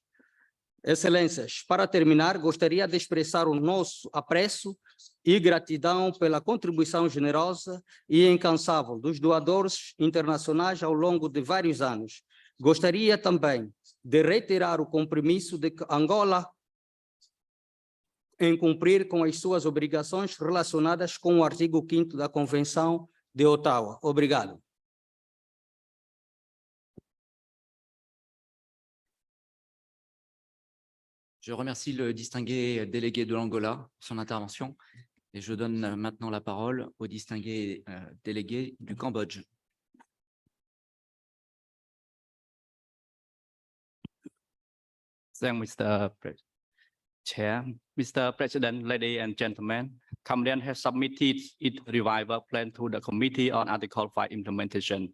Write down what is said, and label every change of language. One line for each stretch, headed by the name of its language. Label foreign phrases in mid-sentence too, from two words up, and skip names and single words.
Portuguese: Excelências, para terminar, gostaria de expressar o nosso apreço e gratidão pela contribuição generosa e incansável dos doadores internacionais ao longo de vários anos. Gostaria também de reiterar o compromisso de Angola em cumprir com as suas obrigações relacionadas com o artigo 5º da Convenção de Ottawa. Obrigado.
French: Je remercie le distingué délégué de l'Angola pour son intervention et je donne maintenant la parole au distingué délégué du Cambodge.
English: Thank Mr. Chair. Mr. President, ladies and gentlemen, Cameroon has submitted its revival plan to the Committee on Article 5 implementation.